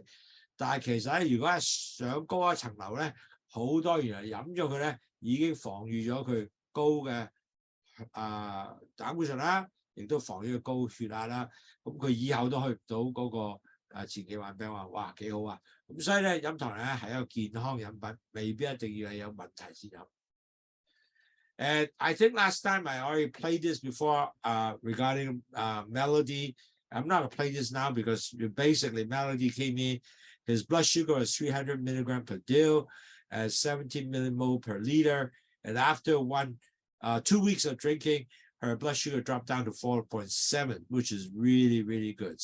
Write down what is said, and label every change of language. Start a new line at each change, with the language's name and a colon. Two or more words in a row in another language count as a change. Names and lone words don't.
Cantonese: 但係其實咧，如果係上高一層樓咧，好多原來飲咗佢咧，已經防禦咗佢高嘅膽固醇啦，亦都防禦佢高血壓啦。咁佢以後都去唔到嗰個前期患病話，哇幾好啊！咁所以咧，飲糖咧係一個健康飲品，未必一定要係有問題先飲。
English: And I think last time I already played this before regarding Melody. I'm not going to play this now because basically Melody came in. His blood sugar was 300 milligram per deal at 17 millimole per liter. And after 2 weeks of drinking, her blood sugar dropped down to 4.7, which is really, really good.